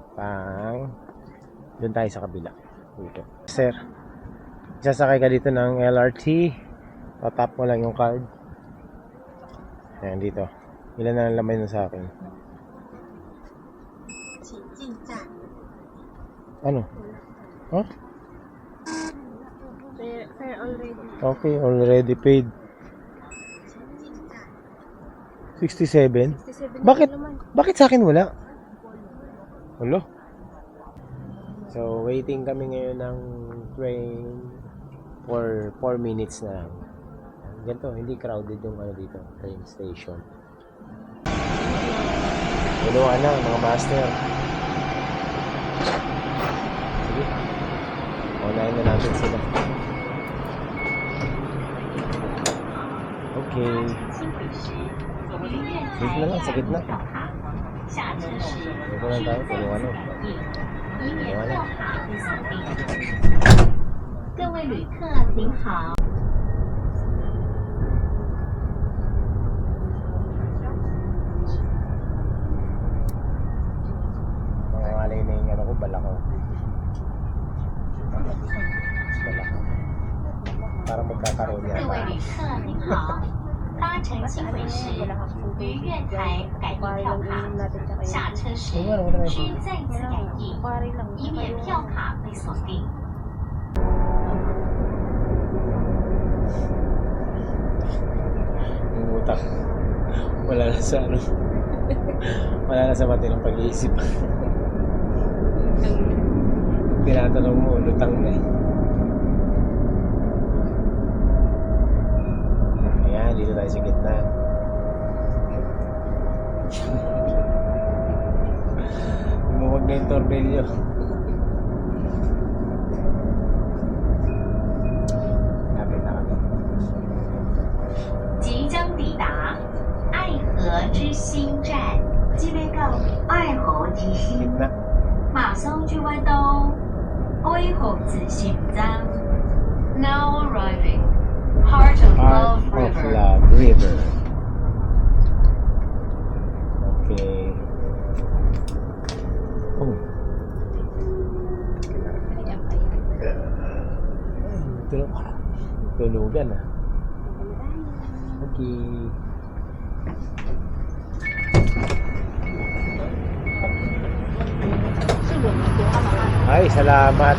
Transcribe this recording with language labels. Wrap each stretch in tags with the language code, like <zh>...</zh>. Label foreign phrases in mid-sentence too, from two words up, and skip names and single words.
<tl>Doon tayo sa kabila. Dito. Sir, sasakay ka dito ng LRT. Tatap mo lang yung card. Ayan, dito. Ilan na ang laman sa akin? Ano? Huh?</tl> <en>Fair already. Okay, already paid. 67? 67</en> <tl>Bakit sa akin wala? Wala. So, waiting kami ngayon ng train</tl> <en>for 4 minutes</en> <tl>na lang. Ganito, hindi crowded yung ano dito, train station. Tulungan na, mga master. Sige. Unahin na natin sila. Okay. Dito na lang, sa gitna. Dito lang tayo, tulungan na. Tulungan na.</tl> <zh>各位旅客您好。</zh> <tl>Mangangalay na yung ano ko, balakaw. Balakaw. Parang magkakaroon</tl> <zh>各</zh> <tl>yan.</tl> <zh>位旅客您好，搭乘新轨时，于月台改订票卡，下车时需再次改订，以免票卡被锁定。</zh> <tl>Yung utak. Wala na sa ano. Wala na sa mati ng pag-iisip. Tinatanong mo, lutang na eh. Ayan, dito tayo sa gitna. Lumawag na yung tornilyo. Lapit na kami.</tl> <zh>即将抵达爱河之心站，即將到愛河之心，</zh> <tl>Gitna.</tl> <zh>馬上就會到愛河之心站。</zh> <en>Now arriving, Heart of Heart Love of River. Love River. Okay.</en> <tl>Oh. Tunugan ah. Okay. Ay, salamat.</tl>